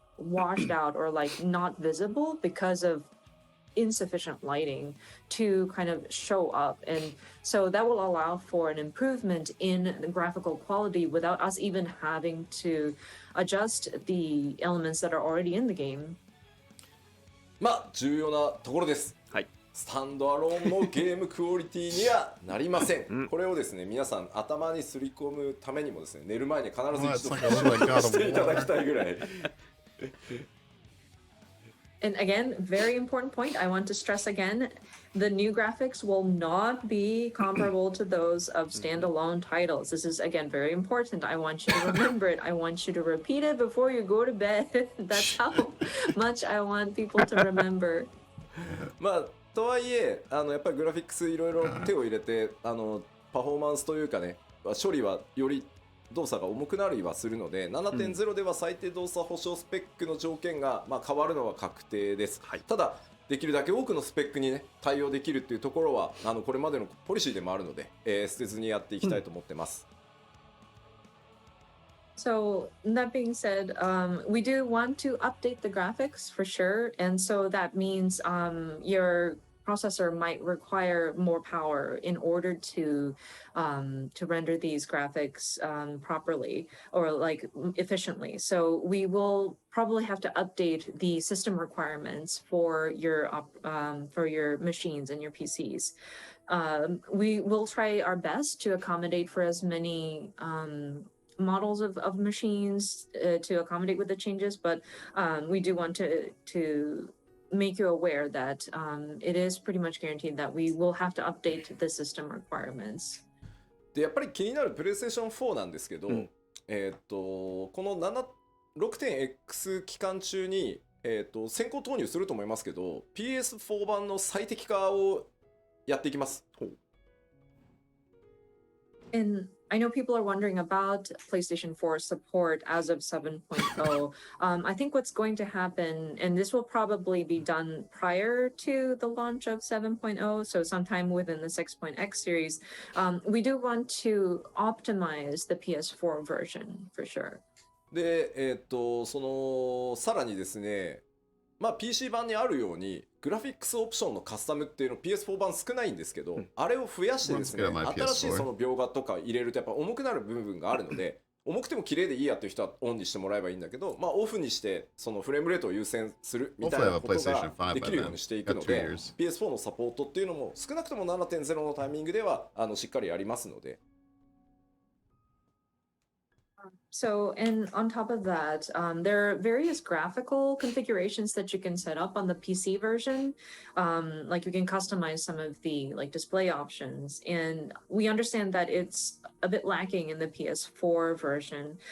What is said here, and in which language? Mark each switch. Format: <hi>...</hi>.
<en>washed out or like not visible because of insufficient lighting to kind of show up. And so that will allow for an improvement in the graphical quality without us even having to adjust the elements that are already in the game.</en> <ja>まあ重要なところです。はい。スタンドアローンのゲームクオリティにはなりません。これをですね、皆さん頭にすり込むためにもですね、寝る前に必ず一度していただきたいぐらい。</ja> <en>And again, very important point. I want to stress again, the new graphics will not be comparable to those of standalone titles. This is again very important. I want you to remember it. I want you to repeat it before you go to bed. That's how much I want people to remember.</en> <ja>まあとはいえやっぱりグラフィックスいろいろ手を入れてパフォーマンスというかね、処理はより動作が重くなりはするので 7.0 では最低動作保証スペックの条件が変わるのは確定です、はい、ただできるだけ多くのスペックにね対応できるっていうところはこれまでのポリシーでもあるので、捨てずにやっていきたいと思ってます、</ja> <en>So that being said, we do want to update the graphics for sure, and so that means your processor might require more power in order to render these graphics properly or like efficiently. So we will probably have to update the system requirements for your machines and your PCs. We will try our best to accommodate for as many models of machines to accommodate with the changes, but we do want to make you aware that it is pretty much guaranteed that we will have to update the system requirements.</en> <ja>でやっぱり気になるプレイステーション4なんですけど、この 6.x 期間中に、先行投入すると思いますけど PS4 版の最適化をやっていきます。</ja> <en>And I know people are wondering about PlayStation 4 support as of 7.0. I think what's going to happen, and this will probably be done prior to the launch of 7.0, so sometime within the 6.x series, we do want to optimize the PS4 version for sure.</en> <ja>で、さらにですね、PC 版にあるようにグラフィックスオプションのカスタムっていうの PS4 版少ないんですけど、あれを増やしてですね、新しいその描画とか入れるとやっぱ重くなる部分があるので、重くても綺麗でいいやっていう人はオンにしてもらえばいいんだけど、オフにしてそのフレームレートを優先するみたいなことができるようにしていくので、PS4 のサポートっていうのも少なくとも 7.0 のタイミングではしっかりやりますので。</ja> <en>So, and on top of that, there are various graphical configurations that you can set up on the PC version. Like you can customize some of the like display options, and we understand that it's a bit lacking in the PS4 version.</en>